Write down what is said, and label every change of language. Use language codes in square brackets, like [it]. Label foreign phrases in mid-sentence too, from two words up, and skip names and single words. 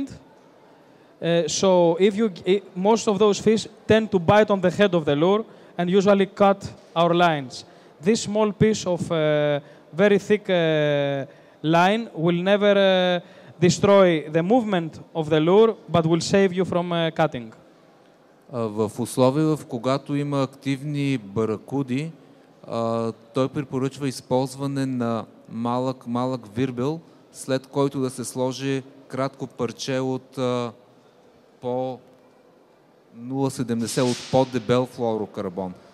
[en] So most of those fish tend to bite on the head of the lure and usually cut our lines. This small piece of very thick line will never destroy the movement of the lure, but will save you from cutting. [bg] В условия, в когато има активни баракуди, той препоръчва използване на малък вирбел, след който да се сложи кратко парче от по 0,70 от по-дебел флуорокарбон.